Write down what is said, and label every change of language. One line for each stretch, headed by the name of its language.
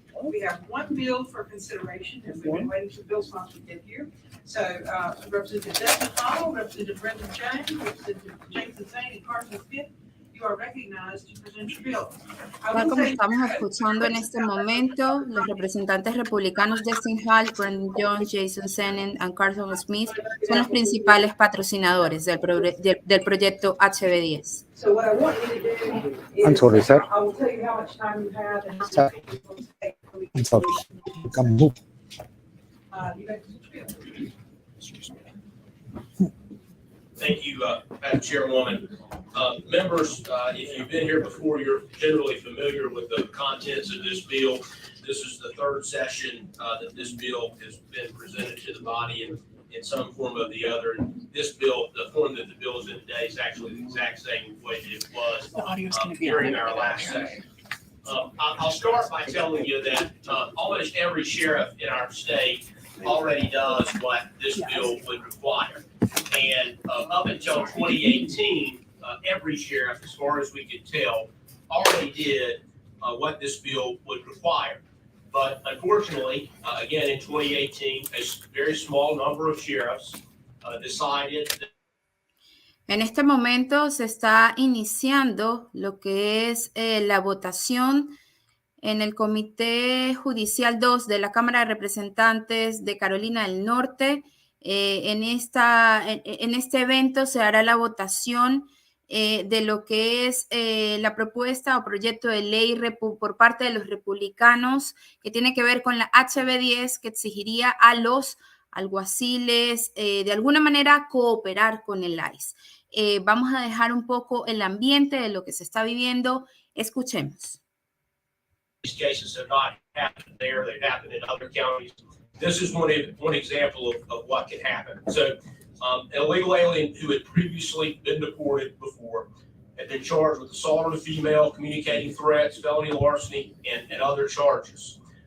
English: We have one bill for consideration, and we've been waiting for bill sponsors to get here. So, Representative Desmond Hall, Representative Brendan James, Representative Jason Zane, and Carson Smith, you are recognized to present your bill.
Spanish: Tal como estamos escuchando en este momento, los representantes republicanos Justin Hall, Brendan Jones, Jason Zane y Carson Smith son los principales patrocinadores del proyecto HB10.
English: So what I want you to do is, I'm sorry, sir. I will tell you how much time you have and how Sir. much it's going to take. I'm sorry. Come move. You may present your bill. Thank you, Madam Chairwoman. Members, if you've been here before, you're generally familiar with the contents of this bill. This is the third session that this bill has been presented to the body in some form or the other. And this bill, the form that the bill is in today, is actually the exact same way that it was during our last session. I'll start by telling you that almost every sheriff in our state already does what this bill would require. And up until 2018, every sheriff, as far as we could tell, already did what this bill would require. But unfortunately, again, in 2018, a very small number of sheriffs decided that
Spanish: En este momento se está iniciando lo que es la votación en el Comité Judicial 2 de la Cámara de Representantes de Carolina del Norte. En este evento se hará la votación de lo que es la propuesta o proyecto de ley por parte de los republicanos que tiene que ver con la HB10, que exigiría a los alguaciles de alguna manera cooperar con el ICE. Vamos a dejar un poco el ambiente de lo que se está viviendo. Escuchemos.
English: these cases have not happened there, they've happened in other counties. This is one example of what can happen. So an illegal alien who had previously been deported before had been charged with assault on a female, communicating threats, felony larceny, and other charges.